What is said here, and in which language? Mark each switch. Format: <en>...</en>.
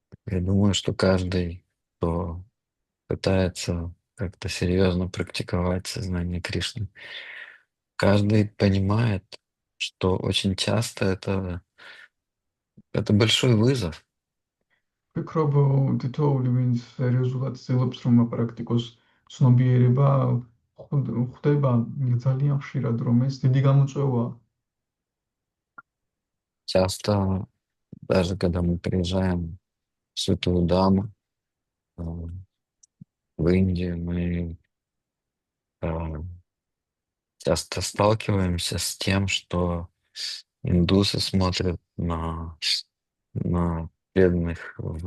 <ru>Я думаю, что каждый, кто пытается как-то серьезно практиковать сознание Кришны, каждый понимает, что очень часто это большой вызов.</ru> <ka>ვფიქრობ, თითოეული ვინც სერიოზულად ცდილობს რომ აპრაქტიკოს ცნობიერება, ხვდება ძალიან ხშირად რომ ეს დიდი გამოწვევაა.</ka> <ru>Часто, даже когда мы приезжаем в Святую Даму, в Индию, мы часто сталкиваемся с тем, что индусы смотрят на преданных</ru>